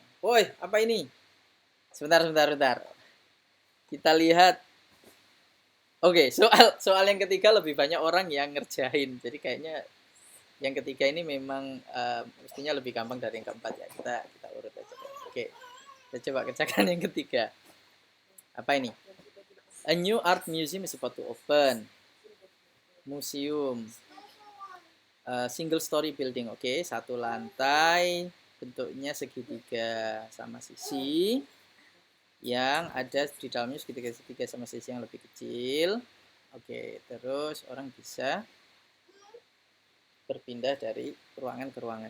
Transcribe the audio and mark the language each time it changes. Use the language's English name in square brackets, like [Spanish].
[Indonesian] Woi, apa ini? Sebentar. Kita lihat. Oke, soal yang ketiga lebih banyak orang yang ngerjain. Jadi kayaknya yang ketiga ini memang mestinya lebih gampang dari yang keempat ya. Kita urut aja. Oke, kita coba kerjakan yang ketiga. Apa ini? [English] A new art museum is about to open. Museum. Single story building. [Indonesian] Oke, satu lantai, bentuknya segitiga sama sisi, yang ada di dalamnya segitiga sama sisi yang lebih kecil. Oke, terus orang bisa berpindah dari ruangan ke ruangan.